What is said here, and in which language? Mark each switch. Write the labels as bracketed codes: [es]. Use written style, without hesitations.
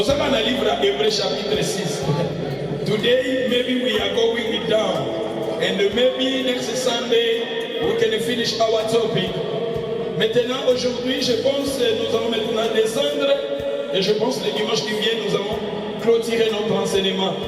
[fr] dans le livre Hébreux chapitre 6. [en] Today maybe we are going down and maybe next Sunday we can finish our topic. [fr] Maintenant, aujourd'hui, je pense que nous allons maintenant descendre et je pense que le dimanche qui vient, nous allons clôturer notre enseignement.